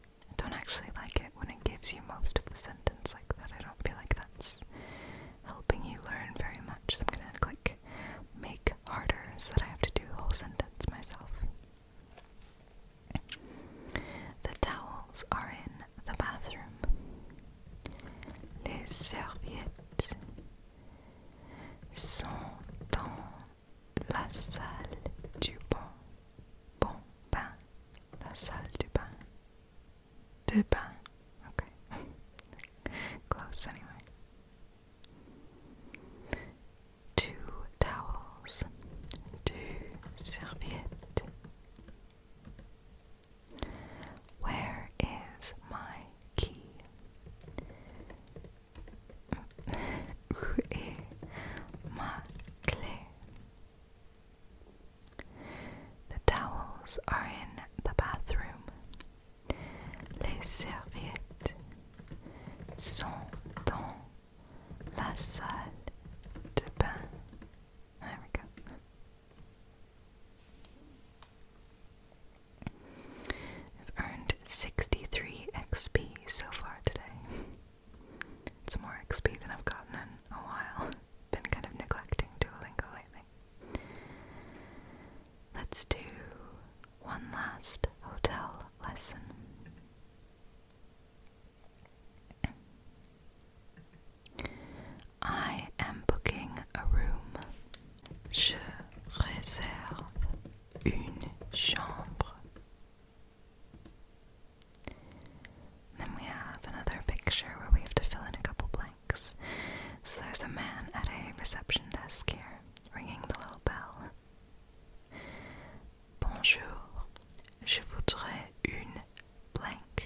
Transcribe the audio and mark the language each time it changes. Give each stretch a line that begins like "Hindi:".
English: I don't actually like it when it gives you most of the sentence like that. I don't feel like that's helping you learn very much. So I'm gonna click make harder so that I have to do the whole sentence myself. The towels are in the bathroom.
French: Les serviettes sont dans la salle du bon bain. La salle du bain. De bain.
English: Okay. Close anyway. Two towels.
French: Deux serviettes.
English: Where is my key?
French: Où est ma clé?
English: The towels are in the bathroom.
French: Les serviettes sont dans la salle de bain.
English: There we go. I've earned 63 XP so far today. It's more XP than I've gotten in a while. Been kind of neglecting Duolingo lately. Let's do one last hotel lesson. I am booking a room.
French: Je réserve une chambre.
English: Then we have another picture where we have to fill in a couple blanks. So there's a man at a reception desk here, ringing the little bell.
French: Bonjour, je voudrais une blank.